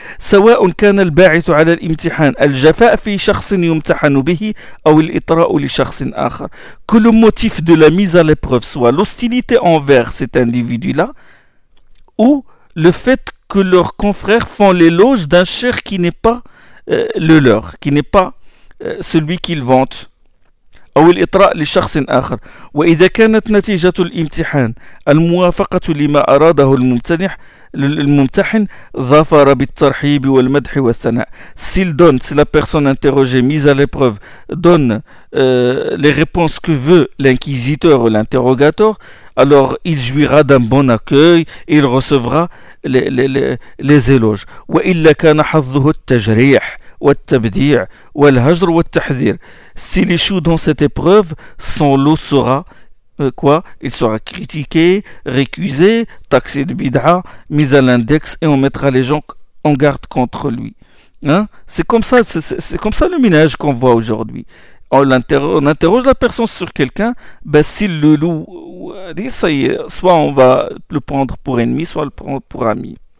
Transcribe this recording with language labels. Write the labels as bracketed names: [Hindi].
[Arabic] سواء كان الباعث على الامتحان الجفاء في شخص يمتحن به أو الإطراء لشخص آخر. [French] Que le motif de la mise à l'épreuve soit l'hostilité envers cet individu-là ou le fait que leurs confrères font l'éloge d'un cher qui n'est pas le leur, qui n'est pas celui qu'il vante. [Arabic] أو الإطراء لشخص آخر. وإذا كانت نتيجة الامتحان الموافقة لما أراده الممتحن ظفر بالترحيب والمدح والثناء. [French] Si la personne interrogée mise à l'épreuve donne les réponses que veut l'inquisiteur ou l'interrogateur, alors il jouira d'un bon accueil et il recevra les éloges. [Arabic] وإلا كان حظه التجريح والتبديع والهجر والتحذير. [French] S'il échoue dans cette épreuve, son lot sera quoi? Il sera critiqué, récusé, taxé de bid'a, mis à l'index et on mettra les gens en garde contre lui. Hein? C'est comme ça le ménage qu'on voit aujourd'hui. On interroge la personne sur quelqu'un, ben, s'il le loue, ça y est, soit on va le prendre pour ennemi, soit le prendre pour ami.